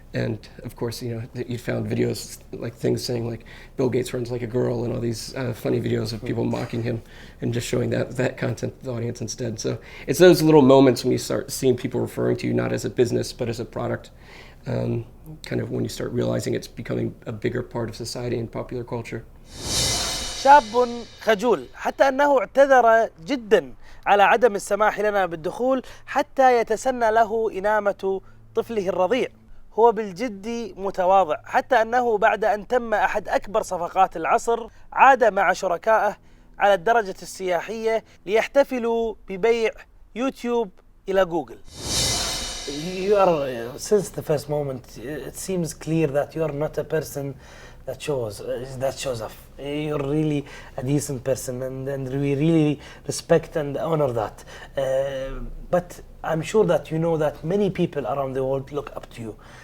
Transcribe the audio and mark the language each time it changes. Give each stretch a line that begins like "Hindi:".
English: And of course, you know, you found videos like things saying like Bill Gates runs like a girl and all these funny videos of people mocking him and just showing that content to the audience instead. So it's those little moments when you start seeing people referring to you not as a business but as a product, kind of when you start realizing it's becoming a bigger part of society and popular culture.
Arabic: شاب خجول حتى أنه اعتذر جدا على عدم السماح لنا بالدخول حتى يتسنى له إنامة طفله الرضيع. هو بالجد متواضع حتى أنه بعد أن تم أحد أكبر صفقات العصر عاد مع شركائه على الدرجة السياحية ليحتفلوا ببيع يوتيوب إلى جوجل.
English: You are, since the first moment, it seems clear that you are not a person that shows off. You're really a decent person, and we really respect and honor that. But I'm sure that you know that many people around the world look up to you.